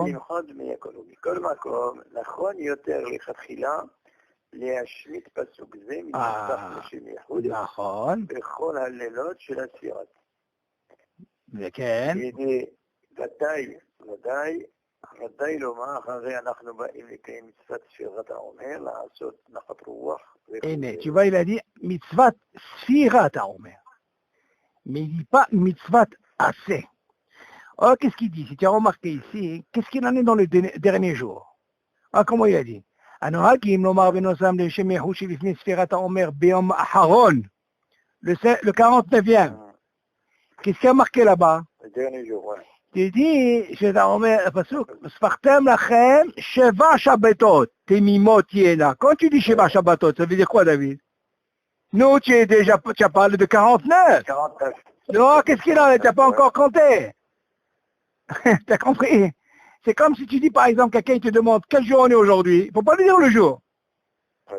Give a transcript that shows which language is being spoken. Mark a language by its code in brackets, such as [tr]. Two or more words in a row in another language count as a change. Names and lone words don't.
[he] מכל מקום, נכון יותר לכתחילה להשמיט פסוק זה מנוסח לשם ייחוד. נכון. בכל הלילות של הספירת. וכן. ודאי לומר, אחרי אנחנו באים לקיים מצוות ספירת העומר, לעשות נחת רוח. הנה, תשובה [fr] il a dit [he] מצוות ספירת העומר. [fr] Mais il dit pas mitzvah assez. Oh, qu'est-ce qu'il dit? Si tu as remarqué ici, qu'est-ce qu'il en est dans le dernier jour? Ah, comment il a dit? [he] הנוהגים לומר בנוסם לשם ייחוד שלפני ספירת העומר ביום האחרון, [fr] le 49e. Qu'est-ce qu'il a marqué là-bas? Le dernier jour, ouais. Tu dis, [he] שאתה אומר, הפסוק, ספרתם לכם 7 שבתות, תמימות תהיינה. [fr] Quand tu dis 7 שבתות, ça veut dire quoi, David? Nous, tu as parlé de 49. 49. Non, qu'est-ce qu'il a? Tu n'as pas encore compté. Tu as compris? C'est comme si tu dis, par exemple, quelqu'un te demande quel jour on est aujourd'hui. Il ne faut pas lui dire le jour. Ouais.